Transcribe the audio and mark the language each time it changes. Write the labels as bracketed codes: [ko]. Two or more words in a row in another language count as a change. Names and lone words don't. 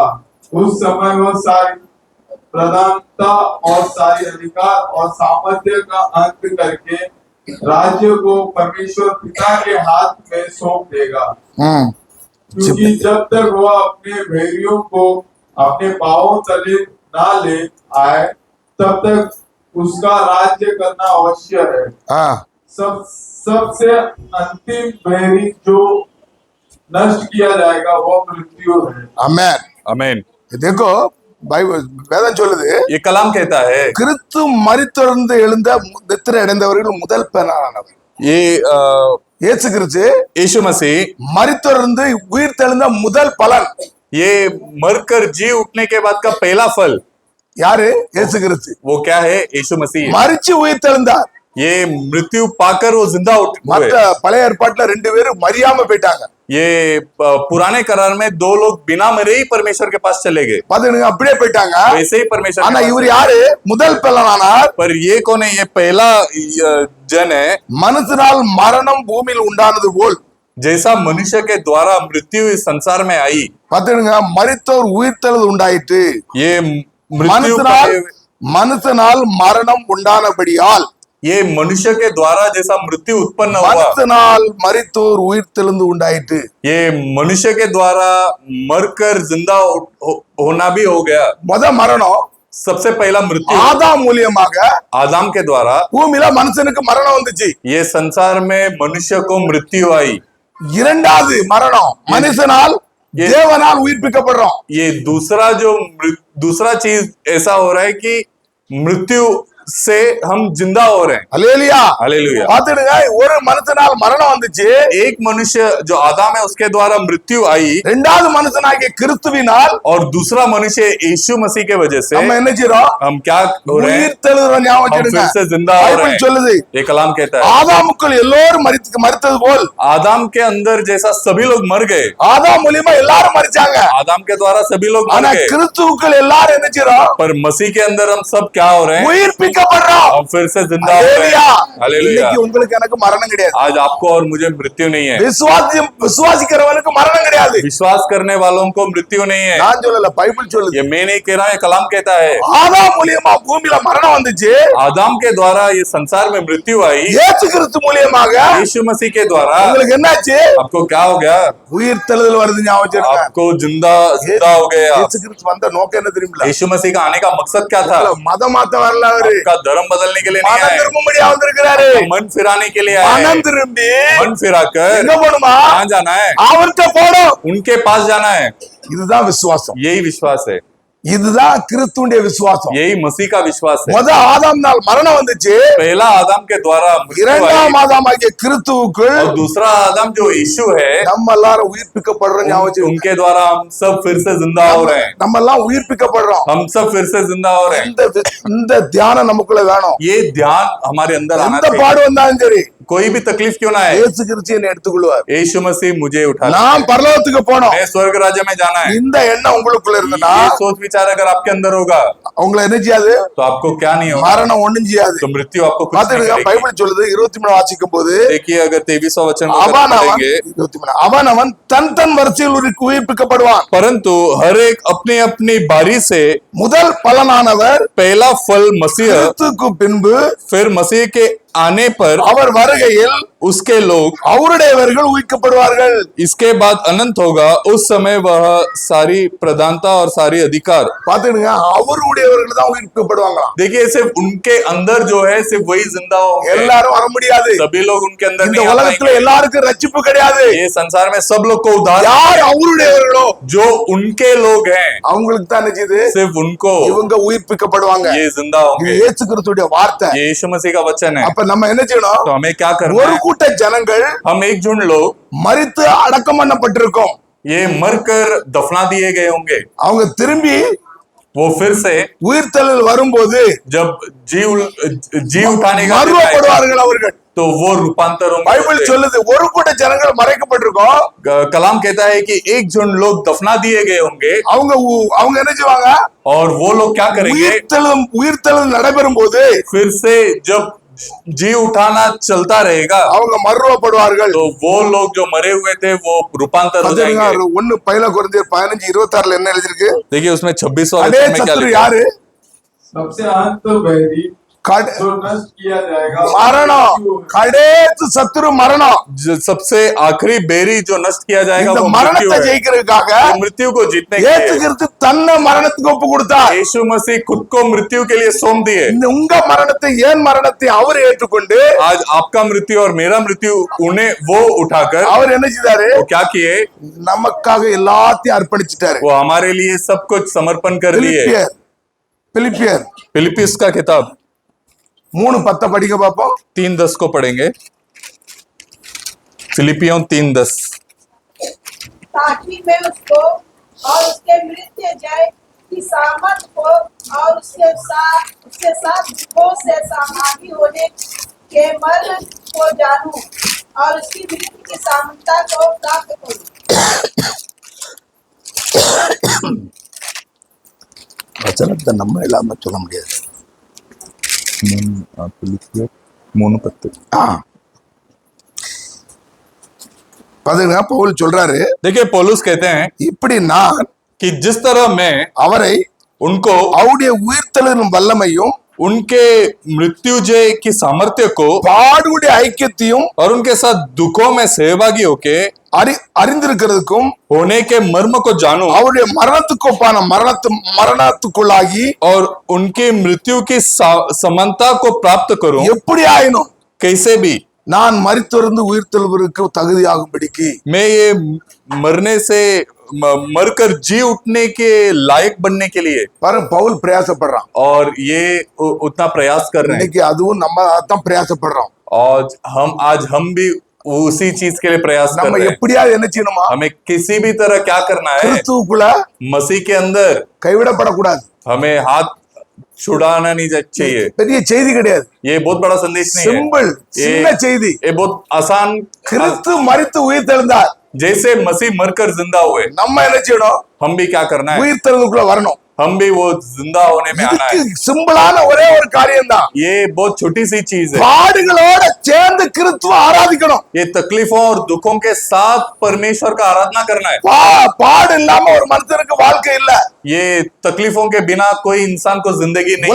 [hi] उस समय वह सारी प्रधानता और सारी अधिकार और सामर्थ्य का अंत करके राज्य को परमेश्वर पिता के हाथ में सौंप देगा, क्योंकि जब तक वह अपने बैरियों को अपने पांवों तले ना ले आए तब तक उसका राज्य करना अवश्य है। हाँ सबसे अंतिम बैरी जो नष्ट किया जाएगा वो मृत्यु है। आमेन. आमीन। [ta] देखो பைபிள் வேதம் சொல்லுது, [hi] ये कलाम कहता है [ta] கிறிஸ்து மரித்தொழுந்து எழுந்த நித்திரை அடைந்தவர்கள் முதல் பெறானவர். [hi] ये [ta] இயேசு கிறிஸ்து [hi] यीशु मसीह [ta] மரித்தொழுந்து உயிர் தெழுந்த முதல் பலன். [hi] ये मरकर जी उठने के बाद का पहला फल [ta] யாரு? இயேசு கிறிஸ்து. [hi] वो क्या है? यीशु मसीह है। [ta] மரிச்சு உயிர் தெழுந்தார். [hi] ये मृत्यु पाकर वो जिंदा उठ हुए। [ta] மற்ற பழைய ஏற்பாட்டுல 2 பேரும் மரியாம போயிட்டாங்க. [hi] ये पुराने करार में दो लोग बिना मरे ही परमेश्वर के पास चले गए, [ta] பாத்துக்கிடுங்க அப்படியே போயிட்டாங்க. [hi] वैसे ही परमेश्वर [ta] ஆனா [hi] के पास [ta] இவர் யாரு? முதல் பலனானார். [hi] पर ये कौन है? ये पहला जन है। [ta] மனுஷனால் மரணம் பூமியில் உண்டானது போல் [hi] जैसा मनुष्य के द्वारा मृत्यु इस संसार में आई, [ta] பாத்துக்கிடுங்க மரித்தோர் உயிர்த்தெழுது உண்டாயிற்று. [hi] ये मृत्यु [ta] மனுஷனால் மரணம் உண்டானபடியால் [hi] ये मनुष्य के द्वारा जैसा मृत्यु उत्पन्न हुआ, [ta] மனுஷனால் மரித்தோர் உயிர்த்தெழுந்து உண்டாயிற்று. [hi] ये मनुष्य के द्वारा मरकर जिंदा होना भी हो गया। [ta] மரணம் [hi] सबसे पहला मृत्यु [ta] ஆதாம் மூலியமாக [hi] आदम के द्वारा [ta] பூமியில மனுஷனுக்கு மரணம் வந்துச்சு. [hi] ये संसार में मनुष्य को मृत्यु आई। [ta] இரண்டாவது மரணம் மனுஷனால் தேவனால் உயிர்ப்பிக்கப்படுறோம். [hi] ये दूसरा चीज ऐसा हो रहा है कि मृत्यु से हम जिंदा हो रहे हैं। [ta] அல்லேலூயா [hi] हालेलुया। [ta] பாத்துடுங்க ஒரு மனுஷனால் மரணம் வந்துச்சு. [hi] एक मनुष्य जो आदम है उसके द्वारा मृत्यु आई, [ta] இரண்டாவது மனுஷனாகிய கிறிஸ்துவினால் [hi] और दूसरा मनुष्य यीशु मसीह के वजह से [ta] நம்ம என்ன செய்றோம்? [hi] हम क्या हो रहे हैं? [ta] உயிர்த்தெழுகிறோம். ஞாபகம் [hi] हम फिर [ta] வச்சிடுங்க. [hi] से जिंदा हो रहे [ta] பைபிள் [hi] हैं। [ta] சொல்லுது [hi] ये कलाम कहता है [ta] ஆதாமுக்குள் எல்லோரும் மரித்தது போல் [hi] आदम के अंदर जैसा सभी लोग मर गए, [ta] ஆதாம் மூலியமா எல்லாரும் மரிச்சாங்க. [hi] आदम के द्वारा सभी लोग [ta] ஆனா [hi] मर गए, [ta] கிறிஸ்துவுக்குள் எல்லாரும் என்ன செய்றோம்? [hi] पर मसीह के अंदर हम सब क्या हो रहे हैं? [ta] உயிர்ப்பிக்கப்படுறோம். [hi] हम फिर से जिंदा हो रहे [ta] அல்லேலூயா. [hi] हैं। हालेलुया। [ta] இன்னைக்கு உங்களுக்கு எனக்கு மரணம் கிடையாது. [hi] आज आपको और मुझे मृत्यु नहीं है, [ta] விசுவாசிக்கிறவனுக்கு மரணம் கிடையாது. [hi] विश्वास करने वालों को मृत्यु नहीं है। [ta] நான் சொல்லல, பைபிள் சொல்லுது. [hi] ये मैं नहीं कह रहा, ये कलाम कहता है [ta] ஆதாம் மூலியமா பூமியில மரணம் வந்துச்சு. [hi] आदम के द्वारा ये संसार में मृत्यु आई, [ta] இயேசு கிறிஸ்து மூலியமாக [hi] यीशु मसीह के द्वारा [ta] உங்களுக்கு என்னாச்சு? [hi] आपको क्या हो गया? [ta] உயிர்த்தெழுதல் வருது. ஞாபகம் வச்சிருங்க. [hi] आपको जिंदा हो गया। [ta] இயேசு கிறிஸ்து வந்த நோக்கம் என்ன தெரியுமா? [hi] यीशु मसीह का आने का मकसद क्या था? [ta] மதம் மாத்த வரல. அவரு [hi] आपका धर्म बदलने के लिए नहीं [ta] மனம் [hi] आए, [ta] திரும்பும்படியா வந்திருக்கிறாரு. [hi] मन फिराने के लिए आए। [ta] மனம் திரும்பி [hi] मन फिराकर [ta] எங்க போணுமா? [hi] कहाँ जाना है? [ta] அவர்கிட்ட போணும். [hi] उनके पास जाना है। [ta] இதுதான் விசுவாசம். [hi] यही विश्वास है, [ta] இதுதான் கிறிஸ்துவுடைய விசுவாசம். [hi] यही मसीह का विश्वास है। [ta] முத ஆதாம் நாள் மரணம் வந்துச்சு. [hi] पहला आदम के द्वारा मृत्यु आई, [ta] இரண்டாம் ஆதாமாகிய கிறிஸ்துவுக்குள் [hi] और दूसरा आदम जो यीशु है, [ta] நம்ம எல்லாரும் உயிர்ப்பிக்கப்படுறோம். ஞாபகம் வச்சிருங்க. [hi] उनके द्वारा हम सब फिर से जिंदा हो रहे हैं। [ta] நம்ம எல்லாம் உயிர்ப்பிக்கப்படுறோம். [hi] हम सब फिर से जिंदा हो रहे हैं। [ta] இந்த தியானம் நமக்குள்ள வேணும். [hi] ये ध्यान हमारे अंदर आना [ta] எந்த [hi] चाहिए। [ta] பாடு வந்தாலும் சரி, [hi] कोई भी तकलीफ क्यों ना है, [ta] இயேசு கிறிஸ்து என்னை எடுத்துக்கொள்வார். [hi] यीशु मसीह मुझे उठा ले। [ta] நாம் பரலோகத்துக்கு போனோம். [hi] मैं स्वर्ग राज्य में जाना है। [ta] இந்த எண்ணம் உங்களுக்குள்ள இருந்தனா [hi] ये सोच विचार अगर आपके अंदर होगा [ta] உங்களை என்ன செய்யாது? [hi] तो आपको क्या नहीं होगा? [ta] மரணம் ஒண்ணும் செய்யாது. [hi] तो मृत्यु आपको कुछ नहीं [ta] பாத்துடுங்க, [hi] करेगी। [ta] பைபிள் சொல்லுது 23 வாசிக்கும் போது [hi] देखिए अगर 23वां वचन को अगर [ta] அவன் [hi] पढ़ेंगे, [ta] 23 அவன் தன் தன் வரிசையில் உயிர்ப்பிக்கப்படுவான். [hi] परंतु हर एक अपनी अपनी बारी से [ta] முதல் பலனானவர் [hi] पहला फल मसीह, [ta] கிறிஸ்துவுக்கு பின்பு [hi] फिर मसीह के आने पर [ta] அவர் வருகையில் [hi] उसके लोग, [ta] அவருடையவர்கள் உயிர்க்கப்படுவார்கள். [hi] इसके बाद अनंत होगा, उस समय वह सारी प्रधानता और सारी अधिकार। [ta] பாத்துடுங்க, அவருடையவர்கள் தான் உயிர்ப்பிக்கப்படுவாங்களாம். [hi] देखिए सिर्फ उनके अंदर जो है सिर्फ वही जिंदा होंगे, [ta] எல்லாரும் வர முடியாது. [hi] सभी लोग उनके अंदर [ta] இந்த [hi] नहीं आ [ta] உலகத்துல [hi] पाएंगे। [ta] எல்லாருக்கும் ரட்சிப்பு கிடையாது. [hi] ये संसार में सब लोग को उद्धार, [ta] யார் அவருடையவர்களோ [hi] जो उनके लोग हैं [ta] அவங்களுக்கு தான் நினைச்சது [hi] सिर्फ उनको [ta] இவங்க உயிர்ப்பிக்கப்படுவாங்க. [hi] ये जिंदा [ta] இது [hi] होंगे। [ta] இயேசு கிறிஸ்துடைய வார்த்தை. [hi] ये यीशु मसीह का वचन है। [ta] அப்ப நம்ம என்ன செய்யணும்? [hi] तो हमें क्या करना [ta] ஒரு [hi] है? [ta] கூட்ட ஜனங்கள் [hi] हम एक झुंड लोग [ta] மரித்து அடக்கம் பண்ணப்பட்டிருக்கோம். [hi] ये मरकर दफना दिए गए होंगे, [ta] அவங்க திரும்பி [hi] वो फिर से [ta] உயிர்த்தெழுதல் வரும்போது [hi] जब जी उठाने का दिन आएगा, [ta] மறுரூபப்படுவார்கள் அவர்கள். [hi] तो वो रूपांतर [ta] பைபிள் [hi] होंगे। [ta] சொல்லுது ஒரு கூட்ட ஜனங்கள் மறைக்கப்பட்டிருக்கோம். [hi] कलाम कहता है कि एक झुंड लोग दफना दिए गए होंगे, [ta] அவங்க என்ன செய்வாங்க? [hi] और वो लोग क्या करेंगे? [ta] உயிர்த்தெழுதல் நடைபெறும் போது [hi] फिर से जब जी उठाना चलता रहेगा, [ta] அவங்க மறுரூபப்படுவார்கள். [hi] तो वो लोग जो मरे हुए थे वो रूपांतर हो जाएंगे। [ta] 1 கொரிந்தியர் 15:26 என்ன எழுதிருக்கு? [hi] देखिए उसमें 26वां [ta] அடே [hi] वचन में क्या [ta] சத்துரு [hi] लिखा है? [ta] யாரு? [hi] सबसे अंत बैरी जो नष्ट किया जाएगा [ta] மரணம். கடைசி சத்துரு மரணம். [hi] जो सबसे आखिरी बेरी जो नष्ट किया जाएगा [ta] இந்த [hi] वो मृत्यु [ta] மரணத்தை [hi] है। [ta] ஜெயிக்கிறதுக்காக [hi] वो मृत्यु को जीतने के [ta] இயேசு [hi] लिए [ta] கிறிஸ்து தன்னை மரணத்துக்கு ஒப்பு கொடுத்தார். [hi] यीशु मसीह खुद को मृत्यु के लिए सौंप दिए। [ta] உங்க மரணத்தை ஏன் மரணத்தை அவர் ஏற்றுக்கொண்டு [hi] आज आपका मृत्यु और मेरा मृत्यु उन्हें वो उठाकर [ta] அவர் என்ன செய்தாரு? [hi] वो क्या किए? [ta] நமக்காக எல்லாத்தையும் அர்ப்பணிச்சிட்டாரு. [hi] वो हमारे लिए सब कुछ समर्पण कर दिए। [ta] பிலிப்பியர் [hi] फिलिपिस का किताब [ta] 3:10 படிக்க பாப்போம். [hi] 3:10 को पढ़ेंगे। फिलिपियों 3:10। ताकि मैं उसको और उसके मृत्यु जय की सामर्थ को और उसके साथ दुखों से सहभागी होने के मर्म को जानूं और उसकी मृत्यु की सामर्थ्य को प्राप्त करूं। [ta] வசனத்தை நம்ம இல்லாம சொல்ல முடியாது. ஆ. பாத்தீங்கன்னா பவுல் சொல்றாரு, [hi] देखिए पौलुस कहते हैं [ta] இப்படி நான் [hi] कि जिस तरह मैं [ta] அவரை [hi] उनको [ta] அவருடைய உயிர்த்தெழுதலின் வல்லமையும் [hi] उनके मृत्युजय की सामर्थ्य को [ta] பாடுடைய ஐக்கியத்தையும் [hi] और उनके साथ दुखों में सहभागी होके [ta] அறிந்திருக்கிறதுக்கும் [hi] होने के मर्म को जानूं [ta] அவருடைய மரணத்துக்கு ஒப்பான மரணத்துக்குள்ளாகி [hi] और उनकी मृत्यु की समानता को प्राप्त करूं [ta] எப்படி ஆயினும் [hi] कैसे भी [ta] நான் மரித்திருந்து உயிர்த்தெழுவதற்கு தகுதியாகும்படிக்கு [hi] मैं ये मरने से मरकर जी उठने के लायक बनने के लिए [ta] பாருங்க பவுல் பிரயாசப்படுறான். [hi] और ये उतना प्रयास कर रहे हैं [ta] இன்னைக்கு அதுவும் நம்ம அதான் பிரயாசப்படுறோம். [hi] और आज हम भी उसी चीज के लिए प्रयास कर [ta] நம்ம [hi] रहे हैं [ta] எப்படியாவது என்ன செய்யணுமா, [hi] हमें किसी भी तरह क्या करना है [ta] கிறிஸ்துவுக்குள்ள [hi] मसीह के अंदर [ta] கைவிடப்படக்கூடாது. [hi] हमें हाथ छुड़ाना नहीं चाहिए [ta] பெரிய செய்தி கிடையாது, [hi] ये बहुत बड़ा संदेश नहीं है [ta] சிம்பிள் சின்ன செய்தி. [hi] ये बहुत आसान [ta] கிறிஸ்து மரித்து உயிர்த்தெழுந்தார், [hi] जैसे मसीह मरकर जिंदा हुए [ta] நம்ம என்ன செய்யணும், [hi] हम भी क्या करना है [ta] உயிர்த்தெழுதுக்குள்ள வரணும். [hi] हम भी वो जिंदा होने में आना है [ta] இதுக்கு சிம்பிளான ஒரே ஒரு காரியம் தான், [hi] ये बहुत छोटी सी चीज है [ta] பாடுகளோட சேர்ந்து கிறிஸ்துவ ஆராதிக்கணும். [hi] ये तकलीफों और दुखों के साथ परमेश्वर का आराधना करना है [ta] பாடு இல்லாம ஒரு மனுஷனுக்கு வாழ்க்கை இல்ல. [hi] ये तकलीफों के बिना कोई इंसान को जिंदगी नहीं